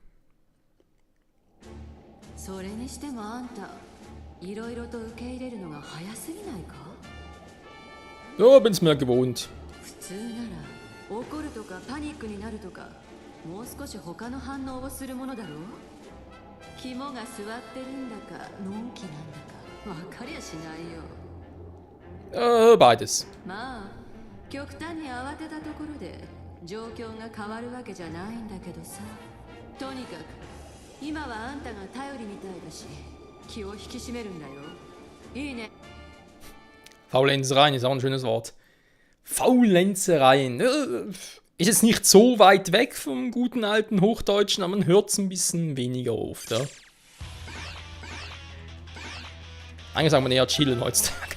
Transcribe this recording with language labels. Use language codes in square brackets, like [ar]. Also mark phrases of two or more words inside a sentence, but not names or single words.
[de] So, bin's mir gewohnt. Beides. [ja] 極端に慌てたところで状況が変わるわけじゃないんだけどさ。とにかく今はあんたが頼りみたいだし気を引き締めるんだよ。いいね。 [de] Faulenzereien ist auch ein schönes Wort. Faulenzereien. Ist jetzt nicht so weit weg vom guten alten Hochdeutschen, aber man hört es ein bisschen weniger oft. Ja? Eigentlich sagen wir eher chillen heutzutage.